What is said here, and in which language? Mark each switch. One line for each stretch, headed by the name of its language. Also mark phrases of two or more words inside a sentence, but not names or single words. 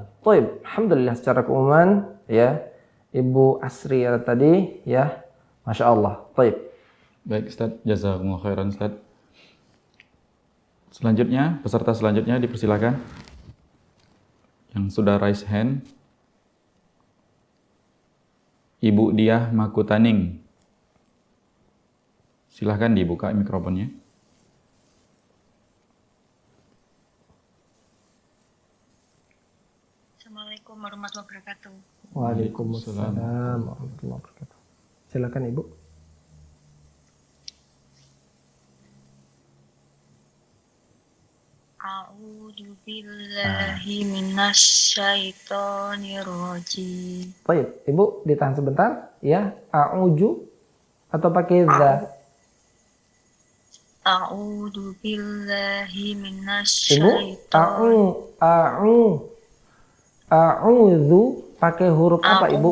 Indonesian: Baik, alhamdulillah secara keumuman ya Ibu Asriyah tadi ya,
Arabic: ما شاء الله.
Indonesian: Baik. Baik Ustaz,
Arabic: جزاكم الله خيرا
Indonesian: Ustaz. Selanjutnya, peserta selanjutnya dipersilakan. Yang sudah
English: raise hand,
Indonesian: Ibu Diah Makutaning. Silahkan dibuka mikrofonnya.
Arabic: السلام عليكم ورحمة الله وبركاته. وعليكم السلام ورحمة الله وبركاته.
Indonesian: Silakan Ibu.
Arabic: أعوذ بالله من الشيطان الرجيم.
Indonesian: Baik, Ibu ditahan sebentar ya. A'udzu atau pakai za?
Arabic: أعوذ بالله
Indonesian: Ibu, minasyaitonir. a'udzu pakai huruf apa Ibu?